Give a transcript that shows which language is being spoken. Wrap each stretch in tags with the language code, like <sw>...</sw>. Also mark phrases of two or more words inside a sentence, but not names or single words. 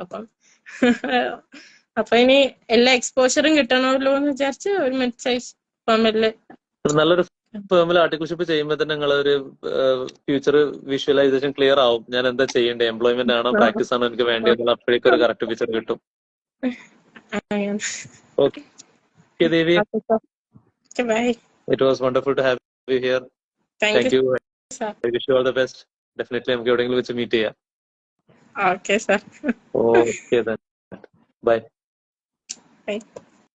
<ml>അപ്പൊ ഇനി എല്ലാ എക്സ്പോഷറും കിട്ടണമല്ലോ എന്ന് വിചാരിച്ച് ഒരു മിഡ് സൈസ് ഫാമില്. നല്ലൊരു ഫേമിൽ ആർട്ടിക്കിൾഷിപ്പ് ചെയ്യുമ്പോൾ തന്നെ നിങ്ങളൊരു</ml> <en>future visualisation clear</en> <ml>ആവും. ഞാൻ എന്താ ചെയ്യേണ്ടത്, എംപ്ലോയ്മെന്റ് ആണോ പ്രാക്ടീസ് ആണോ എനിക്ക് വേണ്ടത്, അപ്പോഴേക്കും ഒരു</ml> <en>correct picture</en> <ml>കിട്ടും.</ml> <en>Okay, Devi. Okay, bye. It was wonderful to have you here. Thank you. Sir. I wish you all the best. Definitely</en> <ml>നമുക്ക് എവിടെയെങ്കിലും വെച്ച് മീറ്റ് ചെയ്യാം.</ml> <en>Okay, sir. Okay then. Bye. Bye.</en>